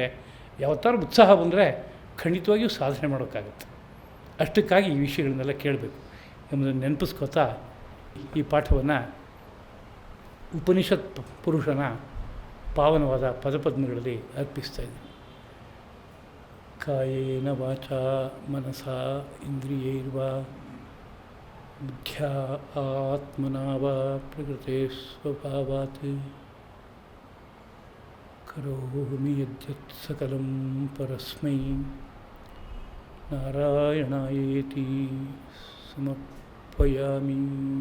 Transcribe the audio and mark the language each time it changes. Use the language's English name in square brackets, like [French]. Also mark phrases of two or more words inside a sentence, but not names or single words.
[Kannada] ಯಾವತ್ತಾರು ಉತ್ಸಾಹ ಬಂದರೆ ಖಂಡಿತವಾಗಿಯೂ ಸಾಧನೆ ಮಾಡೋಕ್ಕಾಗುತ್ತೆ. ಅಷ್ಟಕ್ಕಾಗಿ ಈ ವಿಷಯಗಳನ್ನೆಲ್ಲ ಕೇಳಬೇಕು ಎಂಬುದನ್ನು ನೆನಪಿಸ್ಕೋತಾ ಈ ಪಾಠವನ್ನು ಉಪನಿಷತ್ ಪುರುಷನ ಪಾವನವಾದ ಪದಪದ್ಮಗಳಲ್ಲಿ ಅರ್ಪಿಸ್ತಾ ಇದ್ದೀನಿ. [Sanskrit] ಕಾಯೇನ ವಾಚಾ ಮನಸಾ ಇಂದ್ರಿಯೈರ್ವಾ ಬುದ್ಧ್ಯಾ ಆತ್ಮನಾ ವಾ ಪ್ರಕೃತೆ ಸ್ವಭಾವಾತ್ ಕರೋಮಿ ಯದ್ಯತ್ ಸಕಲಂ ಪರಸ್ಮೈ ನಾರಾಯಣಾಯೇತಿ ಸಮರ್ಪಯಾಮಿ.